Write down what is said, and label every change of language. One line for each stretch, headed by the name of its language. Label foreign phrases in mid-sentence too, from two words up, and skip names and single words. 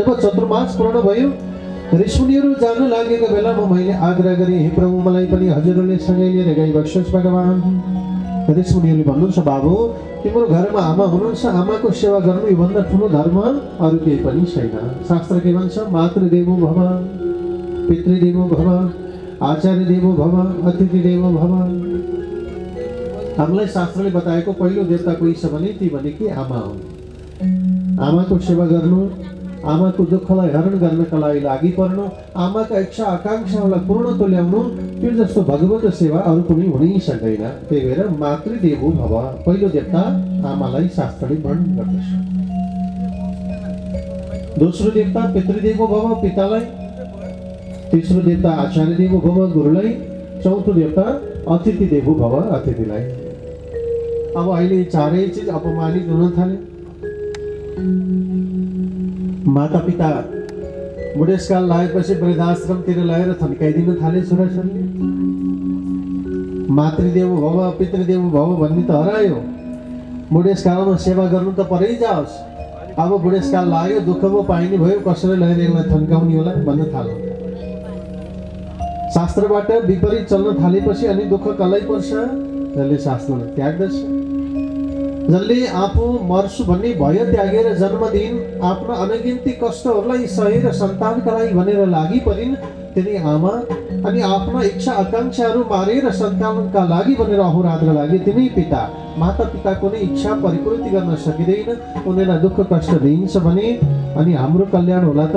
Nepali: जब चतुर्मास पूर्ण भयो ऋषिमुनिहरू जान लागेको बेलामा मैले आग्रह गरेँ, हे प्रभु मलाई पनि हजुरहरूले सँगै लिएर गइबक्सोस् भगवान। ऋषिमुनिहरूले भन्नुहुन्छ, बाबु तिम्रो घरमा आमा हुनुहुन्छ, आमाको सेवा गर्नु योभन्दा ठुलो धर्म अरू केही पनि छैन। शास्त्र के भन्छ?
Sanskrit: मातृदेवो भव, पितृदेवो भव, आचार्य देवो भव, अतिथि देवो भव।
Nepali: हामीलाई शास्त्रले बताएको पहिलो देवता कोही छ भने ती भनेकी आमा हो। आमाको सेवा गर्नु, आमाको दुःखलाई हरण गर्नका लागि पर्नु, आमाका इच्छा आकाङ्क्षाहरूलाई पूर्ण तुल्याउनु, त्यो जस्तो भगवत सेवा अरू कुनै हुनै सक्दैन। त्यही भएर
Sanskrit: मातृदेवो भव,
Nepali: पहिलो देवता आमालाई शास्त्रले वर्णन गर्दछ। दोस्रो देवता
Sanskrit: पितृदेवो भव,
Nepali: पितालाई। तेस्रो देवता
Sanskrit: आचार्य देवो भव,
Nepali: गुरुलाई। चौथो देवता
Sanskrit: अतिथि देवो भव,
Nepali: अतिथिलाई। अब अहिले चारै चिज अपमानित हुन थाले। माता पिता बुढेसकाल लागेपछि वृद्धाश्रमतिर लगेर थन्काइदिन थाले छोराछोरीले।
Sanskrit: मातृदेव भव पितृदेव भव
Nepali: भन्ने त हरायो। बुढेसकालमा सेवा गर्नु त परै जाओस्। अब बुढेसकाल लाग्यो, दुःख पो पाइने भयो, कसैले लगेर यसलाई थन्काउने होला भन्न थाल्यो। शास्त्रबाट विपरीत चल्न थालेपछि अनि दुःख कसलाई पर्छ? जसले शास्त्रलाई त्याग्दछ, जसले आफू मर्छु भन्ने भय त्यागेर जन्म दिइन्, आफ्ना अनगिन्ती कष्टहरूलाई सहेर सन्तानका लागि भनेर लागि परिन्, तिनी आमा अनि आफ्ना इच्छा आकाङ्क्षाहरू मारेर सन्तानका लागि भनेर अहोरात्र लागि तिनै पिता माता पिताको नै इच्छा परिपूर्ति गर्न सकिँदैन, उनीहरूलाई दुःख कष्ट दिइन्छ भने अनि हाम्रो कल्याण होला त?